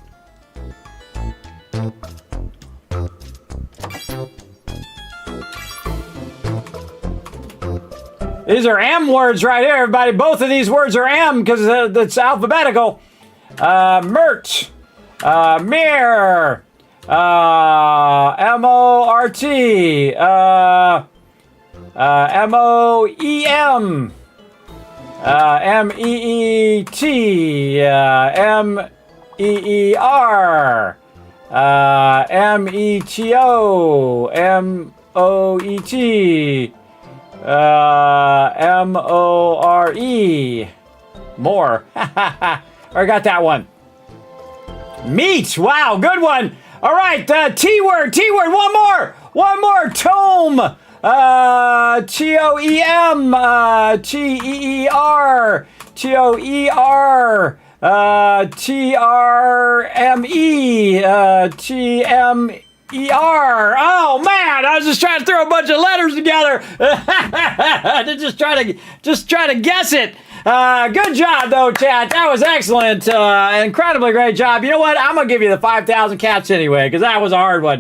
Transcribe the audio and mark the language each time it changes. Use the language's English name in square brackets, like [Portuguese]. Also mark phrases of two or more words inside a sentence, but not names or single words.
[English] These are M words right here, everybody. Both of these words are M because it's alphabetical. Mert, mirror, M-O-R-T, M-O-E-M. M-E-E-T, M-E-E-R, M-E-T-O, M-O-E-T, M-O-R-E, More. I got that one. Meat. Wow, good one. All right, T-word, one more. Tome. T-O-E-M. T-E-E-R. T-O-E-R. T-R-M-E. T-M-E-R. Oh man, I was just trying to throw a bunch of letters together. just try to guess it. Good job though, chat. That was excellent. Incredibly great job. You know what? I'm gonna give you the 5,000 cats anyway, because that was a hard one.